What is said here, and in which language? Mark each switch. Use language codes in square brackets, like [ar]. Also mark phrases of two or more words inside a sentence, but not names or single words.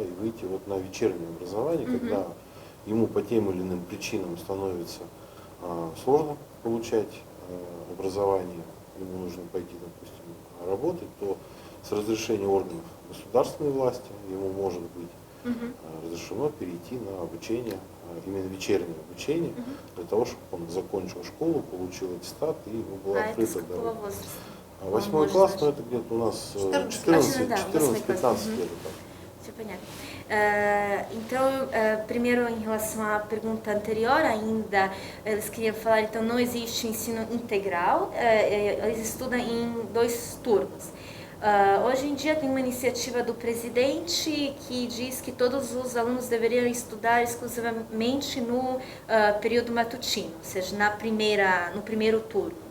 [ru] и выйти вот на вечернее образование, когда ему по тем или иным причинам становится сложно получать образование, ему нужно пойти, допустим, работать, то с разрешения органов государственной власти ему может быть разрешено перейти на обучение, именно вечернее обучение, для того, чтобы он закончил школу, получил аттестат и ему была открыта дорога. 8 класс, но это где-то у нас 14-15 lет. Все понятно. [pt] Então, primeiro em relação à pergunta anterior ainda, eles queriam falar, então não existe ensino integral, eles estudam em 2 turnos. Hoje em dia tem uma iniciativa do presidente que diz que todos os alunos deveriam estudar exclusivamente no período matutino, ou seja, no primeiro turno.